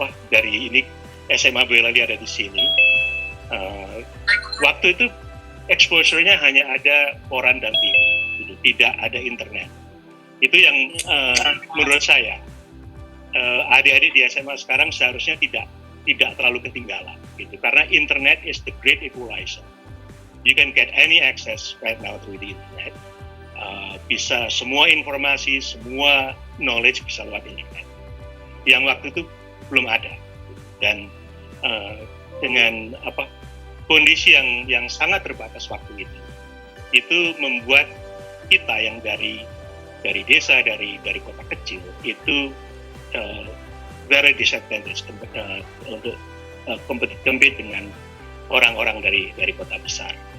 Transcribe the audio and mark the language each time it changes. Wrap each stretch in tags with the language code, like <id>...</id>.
<id>Dari ini SMA Boyolali ada di sini. Waktu itu exposure-nya hanya ada koran dan TV, gitu. Tidak ada internet. Itu yang menurut saya adik-adik di SMA sekarang seharusnya tidak terlalu ketinggalan, gitu. Karena</id> <en>internet is the great equalizer. You can get any access right now through the internet.</en> <id>Bisa semua informasi, semua knowledge bisa lewat internet. Yang waktu itu belum ada. Dan dengan kondisi yang sangat terbatas waktu itu membuat kita yang dari desa, dari kota kecil itu</id> <en>very disadvantaged</en> <id>untuk compete dengan orang-orang dari kota besar.</id>